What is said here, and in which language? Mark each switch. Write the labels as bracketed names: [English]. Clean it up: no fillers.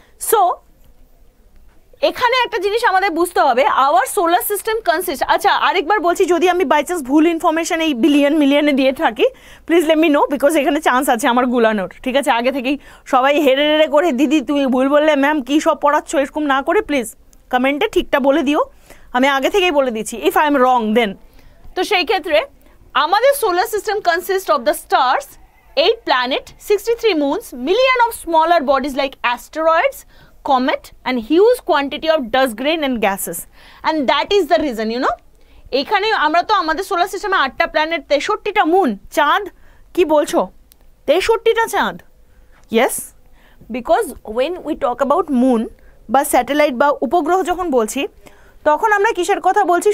[Bangla] So এখানে একটা জিনিস আমাদের বুঝতে হবে, আওয়ার সোলার সিস্টেম কনসিস্ট, আচ্ছা আরেকবার বলছি, যদি আমি বাই চান্স ভুল ইনফরমেশন এই বিলিয়ন মিলিয়নে দিয়ে থাকি, [English] please let me know, [Bangla] because এখানে চান্স আছে আমার গুলানোর। ঠিক আছে, আগে থেকেই সবাই হেরে হেরে করে, দিদি তুমি ভুল বললে, ম্যাম কী সব পড়াচ্ছ, এরকম না করে প্লিজ কমেন্টে ঠিকটা বলে দিও, আমি আগে থেকেই বলে দিচ্ছি, [English] If I am wrong then. [Bangla] তো সেই ক্ষেত্রে আমাদের [English] Solar system consist of the stars, 8 planet, 63 moons, million of smaller bodies like asteroids, comet, and huge quantity of dust grain and gases. And that is the reason, you know, [Bangla] এখানে আমরা তো আমাদের solar সিস্টেমে 8টা planet, 63টা moon, চাঁদ, কি বলছো 63টা চাঁদ? [English] yes, because when we talk about [Bangla] moon বা স্যাটেলাইট বা উপগ্রহ যখন বলছি, তখন আমরা কিসের কথা বলছি?